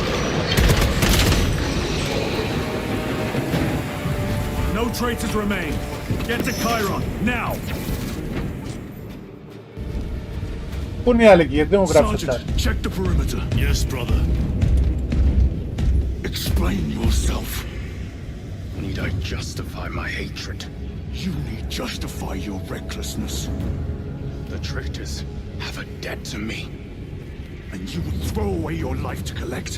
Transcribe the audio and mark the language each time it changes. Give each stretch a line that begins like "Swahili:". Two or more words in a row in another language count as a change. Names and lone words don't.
English: No traitors remain. Get to Chiron now.
Greek: Πού είναι οι άλλοι εκεί, γιατί δεν μου γράψεις αυτά?
English: Check the perimeter. Yes, brother. Explain yourself. Need I justify my hatred? You need justify your recklessness. The traitors have a debt to me. And you would throw away your life to collect?